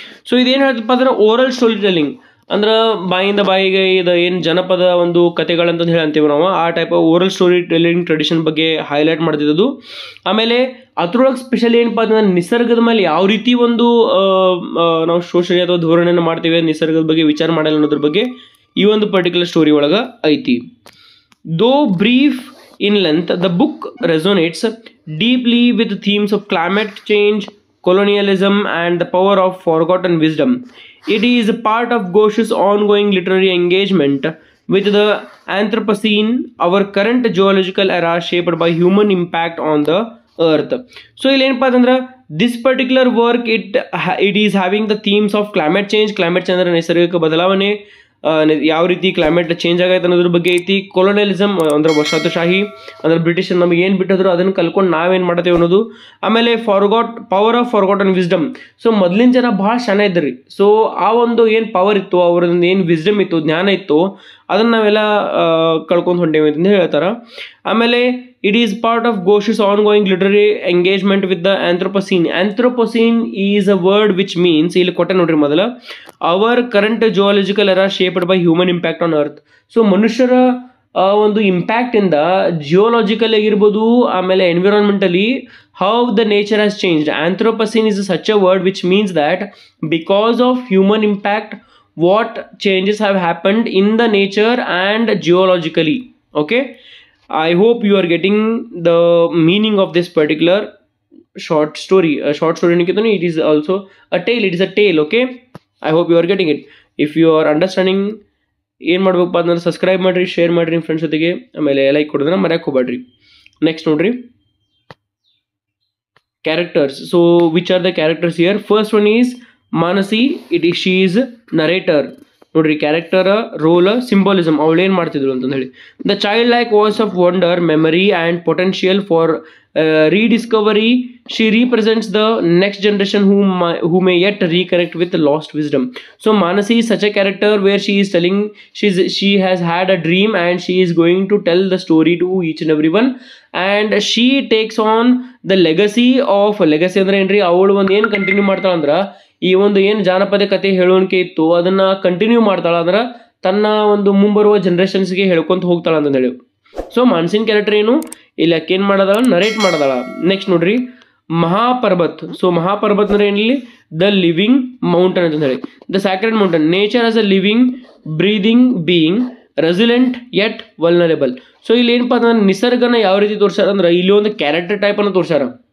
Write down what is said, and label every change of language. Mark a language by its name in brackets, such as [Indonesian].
[Kannada] So ಇದೇನು ಹೇಳ್ತಪ್ಪ ಅಂದ್ರೆ oral story telling, ಅಂದ್ರೆ ಬಾಯಿಂದ ಬಾಯಿಗೆ ಇದು ಏನು ಜನಪದ ಒಂದು ಕಥೆಗಳಂತ ಹೇಳಿ ಅಂತೀವಿ ನಾವು, ಆ type oral story telling tradition ಬಗ್ಗೆ ಹೈಲೈಟ್ ಮಾಡ್ತಿದ್ದು. ಆಮೇಲೆ ಅದ್ರೊಳಗೆ ಸ್ಪೆಷಲಿ ಏನಪ್ಪ ಅಂತಂದ್ರೆ ನಿಸರ್ಗದ ಮೇಲೆ ಯಾವ ರೀತಿ ಒಂದು ನಾವು ಶೋಷಣೆ ಅಥವಾ ಧೋರಣೆಯನ್ನು ಮಾಡ್ತೀವಿ, ನಿಸರ್ಗದ ಬಗ್ಗೆ ವಿಚಾರ ಮಾಡಲ್ಲ ಅನ್ನೋದ್ರ ಬಗ್ಗೆ ಈ ಒಂದು ಪರ್ಟಿಕ್ಯುಲರ್ ಸ್ಟೋರಿ ಒಳಗೆ ಐತಿ. [English] Though brief in length, the book resonates deeply with themes of climate change, colonialism, and the power of forgotten wisdom. It is a part of Ghosh's ongoing literary engagement with the Anthropocene, our current geological era shaped by human impact on the earth. [Kannada] So ಇಲ್ಲಿ ಏನಪ್ಪ ಅಂತಂದ್ರೆ [English] this particular work it is having the themes of climate change [Kannada] ಅಂದ್ರೆ ನೈಸರ್ಗಿಕ ಬದಲಾವಣೆ, ಯಾವ ರೀತಿ climate change ಆಗೈತೆ ಅನ್ನೋದ್ರ ಬಗ್ಗೆ ಐತಿ. ಕೊಲೋನಿಯಲಿಸಮ್ ಅಂದ್ರೆ ವಸಾಹತುಶಾಹಿ, ಅಂದ್ರೆ ಬ್ರಿಟಿಷರ್ ನಮಗೆ ಏನು ಬಿಟ್ಟಿದ್ರು ಅದನ್ನು ಕಲ್ಕೊಂಡು ನಾವೇನು ಮಾಡ್ತೇವೆ ಅನ್ನೋದು. ಆಮೇಲೆ power of forgotten wisdom. So ಮೊದಲಿನ ಜನ ಭಾಳ ಶಾನೆ ಇದ್ರಿ, ಸೊ ಆ ಒಂದು ಏನು ಪವರ್ ಇತ್ತು, ಅವ್ರದ್ದು ಏನು ವಿಸ್ಡಮ್ ಇತ್ತು, ಜ್ಞಾನ ಇತ್ತು, ಅದನ್ನು ನಾವೆಲ್ಲ ಕಳ್ಕೊಂಡು ಹೊಂಟೇವೆ ಅಂತ ಹೇಳ್ತಾರೆ. [English] ಆಮೇಲೆ it is part of Ghosh's ongoing literary engagement with the Anthropocene. Anthropocene is a word which means, [Kannada] ಇಲ್ಲಿ ಕೊಟ್ಟೆ ನೋಡ್ರಿ ಮೊದಲ, [English] Our current geological era shaped by human impact on earth. [Kannada] So ಮನುಷ್ಯರ ಒಂದು ಇಂಪ್ಯಾಕ್ಟ್ ಇಂದ ಜಿಯೋಲಾಜಿಕಲ್ ಆಗಿರ್ಬೋದು, ಆಮೇಲೆ environmentally [English] How the nature has changed. Anthropocene is such a word which means that because of human impact what changes have happened in the nature and geologically. Okay, I hope you are getting the meaning of this particular short story. A short story nikitani, it is also a tale, it is a tale. Okay, I hope you are getting it. If you are understanding, [Kannada] ಏನು ಮಾಡ್ಬೇಕಪ್ಪ ಅಂದ್ರೆ subscribe ಮಾಡಿರಿ, share ಮಾಡಿರಿ ನಿಮ್ಮ friends ಜೊತೆಗೆ, ಆಮೇಲೆ like ಕೊಡೋದನ್ನ ಮರ್ಯಾಕೆ ಹೋಗ್ಬೇಡ್ರಿ. Next ನೋಡ್ರಿ, characters. [English] So which are the characters here? First one is Manasi. She is narrator. [Kannada] ನೋಡ್ರಿ, ಕ್ಯಾರೆಕ್ಟರ್ ರೋಲ್ ಸಿಂಬಾಲಿಸಮ್, ಅವಳು ಏನು ಮಾಡ್ತಿದ್ರು ಅಂತಂದು ಹೇಳಿ. [English] The child like voice of wonder, memory and potential for rediscovery. She represents the next generation who may yet reconnect with lost wisdom. So Manasi is such a character where she is telling, she has had a dream and she is going to tell the story to each and everyone, and she takes on the legacy [Kannada] ಅಂದ್ರೆ ಏನ್ರಿ, ಅವಳು ಒಂದು ಏನು continue ಮಾಡ್ತಾಳ ಅಂದ್ರೆ ಈ ಒಂದು ಏನು ಜಾನಪದ ಕತೆ ಹೇಳೋಣಿಕೆ ಇತ್ತು ಅದನ್ನ ಕಂಟಿನ್ಯೂ ಮಾಡ್ತಾಳ, ಅಂದ್ರೆ ತನ್ನ ಒಂದು ಮುಂಬರುವ ಜನರೇಷನ್ಸ್ಗೆ ಹೇಳ್ಕೊಂತ ಹೋಗ್ತಾಳ ಅಂತ ಹೇಳಿ. ಸೊ ಮಾನಸಿನ ಕ್ಯಾರೆಕ್ಟರ್ ಏನು, ಇಲ್ಲಿ ಯಾಕೆ ಏನು ಮಾಡೋದಾಳ, ನರೇಟ್ ಮಾಡೋದಾಳ. ನೆಕ್ಸ್ಟ್ ನೋಡ್ರಿ, ಮಹಾಪರ್ಬತ್. ಸೊ ಮಹಾಪರ್ಬತ್ ಅಂದ್ರೆ ಏನಿಲ್ಲಿ, ದ ಲಿವಿಂಗ್ ಮೌಂಟನ್ ಅಂತ ಹೇಳಿ. [English] The sacred mountain, nature as a living breathing being, resilient yet vulnerable. [Kannada] So ಇಲ್ಲಿ ಏನಪ್ಪ ಅಂದ್ರೆ ನಿಸರ್ಗನ ಯಾವ ರೀತಿ ತೋರ್ಸಾರ ಅಂದ್ರೆ ಇಲ್ಲಿ ಒಂದು ಕ್ಯಾರೆಕ್ಟರ್ ಟೈಪ್ ಅನ್ನು ತೋರ್ಸಾರ.